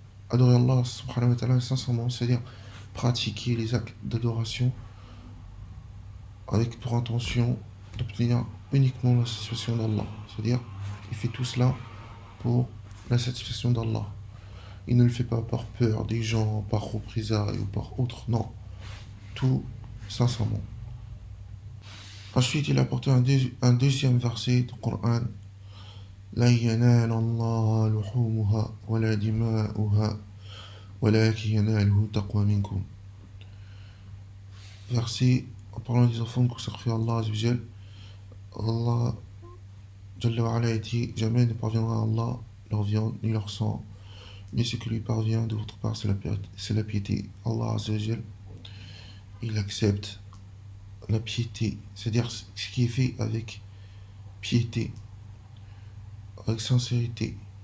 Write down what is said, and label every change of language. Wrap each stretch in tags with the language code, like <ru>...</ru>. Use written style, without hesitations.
<fr>Adorer Allah subhanahu wa ta'ala sincèrement, c'est-à-dire pratiquer les actes d'adoration avec pour intention d'obtenir uniquement la satisfaction d'Allah. C'est-à-dire, il fait tout cela pour la satisfaction d'Allah. Il ne le fait pas par peur des gens, par représailles ou par autre, non. Tout sincèrement. Ensuite, il a apporté un deuxième verset du Coran:</fr> <ar>لَن يَنَالَ اللَّهَ لُحُومُهَا وَلَا دِمَاؤُهَا وَلَكِنْ يَنَالُهُ التَّقْوَى مِنكُمْ.</ar> <fr>Verset en parlant des enfants consacrés à Allah Azzawajal. Allah Jalla wa Ala dit: jamais ne parviendra à Allah leur viande ni leur sang, mais ce qui lui parvient de votre part, c'est la piété. Allah Azzawajal, il accepte la piété, c'est-à-dire ce qui est fait avec piété, avec sincérité.</fr>